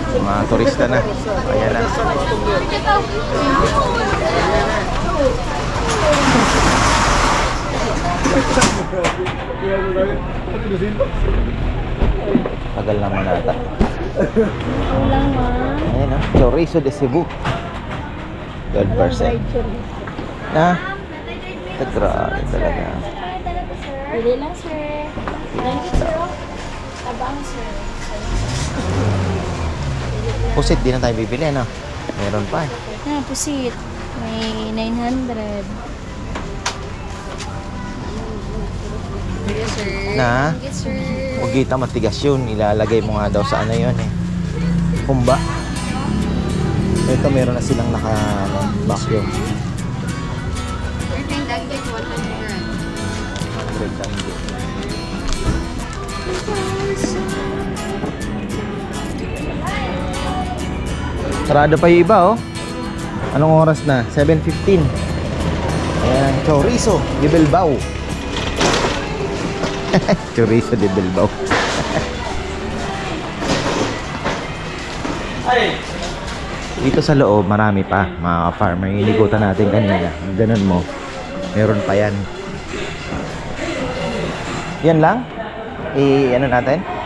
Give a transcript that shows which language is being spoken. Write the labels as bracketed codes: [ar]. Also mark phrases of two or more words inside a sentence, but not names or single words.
[tl] Mga turista na. Ayan na. Tagal naman nata. Ayan na. Chorizo de Cebu. 12%. Na? Grabe talaga. Pwede lang, sir. [en] Thank you, sir. [tl] Tabang, sir. Pusit, di na tayo bibili, ano? Meron pa eh. Pusit. May 900. [en] Yes, sir. [tl] Na? [en] Thank you, sir. [tl] Huwag kita matigas yun. Ilalagay mo nga daw sa ano yun eh. Kumba. Ito meron na silang vacuum. Everything Danggit, 100. 100 Danggit. Sarado pa yung iba oh. Anong oras na? 7:15. Ayan, chorizo de Bilbao. Chorizo de Bilbao. Dito sa loob, marami pa mga farmer. Inikutan natin kanina. Ganun mo. Meron pa yan. Yan lang? Ano natin?